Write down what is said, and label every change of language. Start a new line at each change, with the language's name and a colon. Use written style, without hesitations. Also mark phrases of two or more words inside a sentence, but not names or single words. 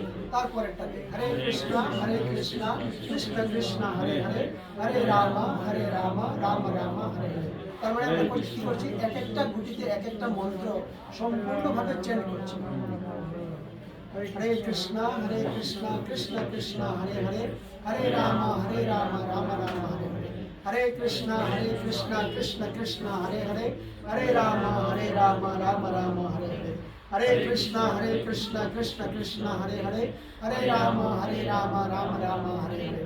Sanskrit: তারপরেরটাতে হরে কৃষ্ণ কৃষ্ণ কৃষ্ণ হরে হরে, হরে রাম রাম রাম হরে হরে।
Bangla: তার মানে আমরা কি করছি, এক একটা গুটিতে এক একটা মন্ত্র সম্পূর্ণভাবে চেঞ্জ করছি।
Sanskrit: হরে কৃষ্ণ কৃষ্ণ কৃষ্ণ হরে হরে, হরে রাম রাম রাম হরে হরে। হরে কৃষ্ণ কৃষ্ণ কৃষ্ণ হরে হরে, হরে রাম রাম রাম হরে হরে। হরে কৃষ্ণ কৃষ্ণ কৃষ্ণ হরে হরে, হরে রাম রাম রাম হরে হরে।